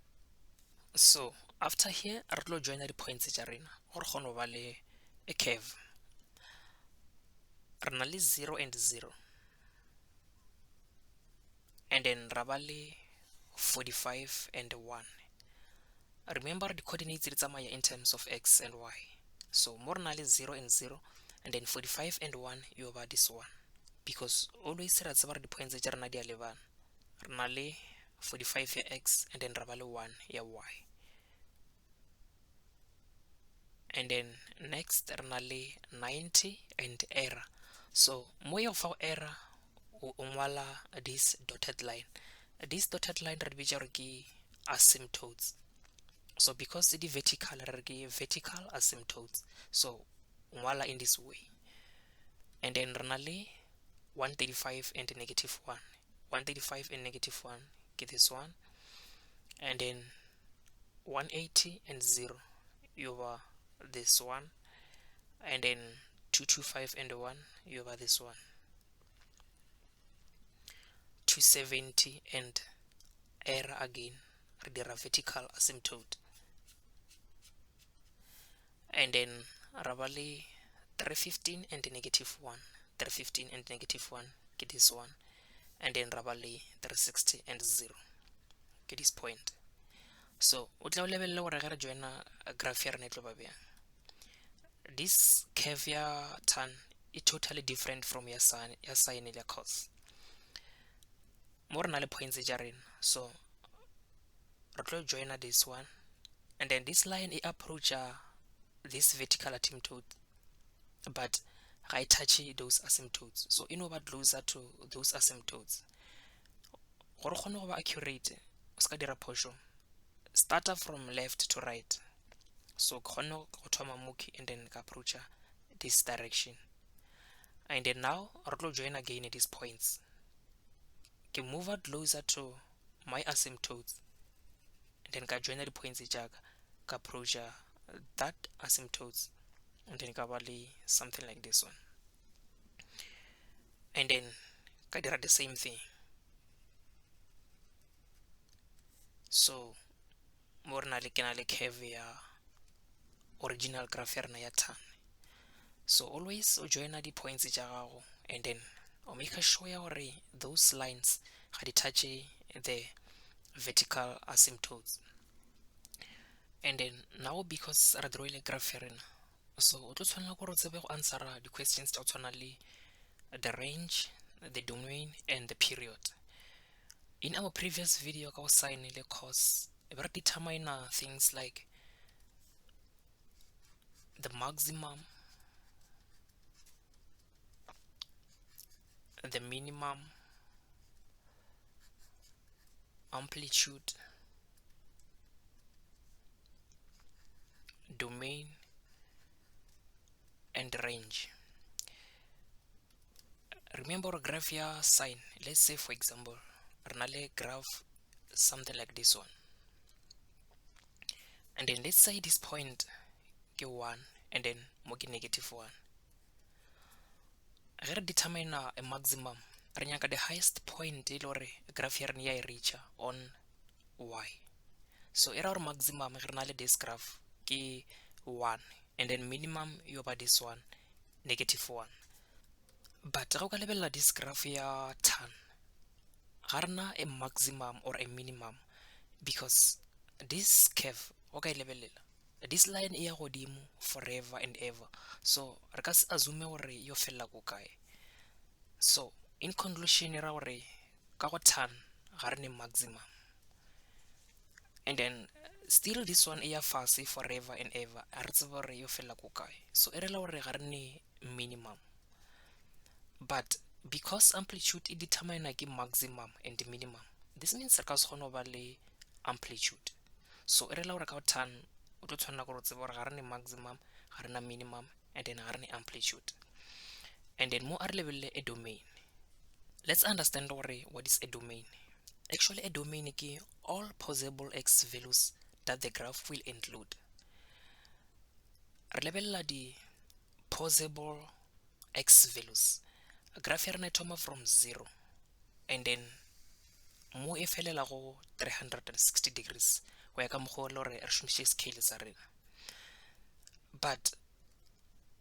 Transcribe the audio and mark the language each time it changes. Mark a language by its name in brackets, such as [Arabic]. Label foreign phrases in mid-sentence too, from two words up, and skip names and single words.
[English] So after here [Northern Sotho] re tlo [English] join the points [Northern Sotho] tša rena gore kgone go ba le [English] a curve. [Northern Sotho] re na le 0 and 0, [English] and then [Northern Sotho] ra ba le 45 and 1. [English] Remember the coordinates [Northern Sotho] di tsamaya [English] in terms of x and y, [Northern Sotho] so mo re na le 0 and 0, [English] and then [Northern Sotho] 45 and 1 yo ba [English] this one, because always [Northern Sotho] ra tseba re di points tsa rena di a lebana. Re na le 45 ya x, [English] and then [Northern Sotho] ra ba le 1 ya y, [English] and then next [Northern Sotho] re na le 90 and error. So mo yo fa error o ngwala [English] this dotted line. This dotted line [Northern Sotho] re bitsa re ke asymptotes. [English] So because it is vertical, [Northern Sotho] re ke [English] vertical asymptotes, [Northern Sotho] so ngwala [English] in this way. And then [Northern Sotho] re na le 135 and negative 1. [English] 135 and negative 1 get this one, and then 180 and 0 over this one, and then 225 and 1 over this one, 270 and error again, [Northern Sotho] re dira [English] vertical asymptote, and then [Northern Sotho] ra ba le [English] 315 and negative 1, 315 and negative 1 get this one, and then [Northern Sotho] ra ba le [English] 360 and 0 get this point. [Northern Sotho] So o tla o lebelle gore ge re joina graph ya rena e tlo ba bjang. [English] This curve ya tan is totally different from ya sine le cos. [Northern Sotho] Mo re na le points tsa rena, so re tlo joina [English] this one, and then this line [Northern Sotho] e [English] approach this vertical asymptote, but [Northern Sotho] ga e [English] touch those asymptotes, so [Northern Sotho] e no ba [English] closer to those asymptotes. [Northern Sotho] Gore kgone go ba accurate, o ska dira phoso, starta [English] from left to right, so [Northern Sotho] kgone go thoma moki [English] and then [Northern Sotho] ka [English] approach this direction. And then now [Northern Sotho] re tlo [English] join again at these points, ke move closer to my asymptotes, and then ka join the points [Northern Sotho] jaaka ka [English] approach that asymptotes, and then [Northern Sotho] ka ba le [English] something like this one, and then [Northern Sotho] ka dira [English] the same thing. [Northern Sotho] So mo re na le ke na le curve ya original graph ya rena ya tan. [English] So always o join the points [Northern Sotho] tsa gago, [English] and then o make sure [Northern Sotho] ya gore [English] those lines [Northern Sotho] ga di [English] touch the vertical asymptotes. [Northern Sotho] And then now because re drawile graph ya rena, so o tlo tshwanela gore o tsebe go answera di questions tsa tshwana le [English] the range, the domain, and the period. In our previous video [Northern Sotho] ka go [English] sine le cos, we determine things like the maximum, the minimum, amplitude, domain, and range. Remember graph ya sine. Let's say for example [Northern Sotho] re na le [English] graph something like this one, and then let's say this point ke 1, and then [Northern Sotho] mo ke [English] negative 1. [Northern Sotho] Ge re determine a maximum, re nyaka [English] the highest point [Northern Sotho] e le gore graph ya rena ya e reacha on y. So era gore maximum ge re na le [English] this graph [Northern Sotho] ke 1, [English] and then minimum [Northern Sotho] yo ba [English] this one, [Northern Sotho] negative 1. But ge o ka lebelela [English] this graph [Northern Sotho] ya tan, ga rena [English] a maximum or a minimum, because this curve [Northern Sotho] o ka e lebelela, [English] this line [Northern Sotho] e ya godimo [English] forever and ever, [Northern Sotho] so re ka se assume gore yo fella ko kae. [English] So in conclusion [Northern Sotho] era gore ka go tan ga re ne maximum, [English] and then still this one [Northern Sotho] e ya fase [English] forever and ever, [Northern Sotho] a re tsebe gore yo fella ko kae, so e rela gore ga re ne minimum. [English] But because amplitude [Northern Sotho] e determine ke [English] maximum and minimum, this means [Northern Sotho] re ka se kgone go ba le amplitude. So e rela gore ka go tan o tlo tshwanela gore o tsebe gore ga re ne maximum, ga re na minimum, [English] and then [Northern Sotho] ga re ne amplitude. [English] And then [Northern Sotho] mo a re lebelele a domain. [English] Let's understand what is a domain. Actually a domain ke all possible x values that the graph will include. [Northern Sotho] Re lebelela di [English] possible x values. [Northern Sotho] Graph ya rena e thoma from 0, [English] and then [Northern Sotho] mo e felela go 360 degrees go ya ka mokgwa le gore re šomiše scale sa rena.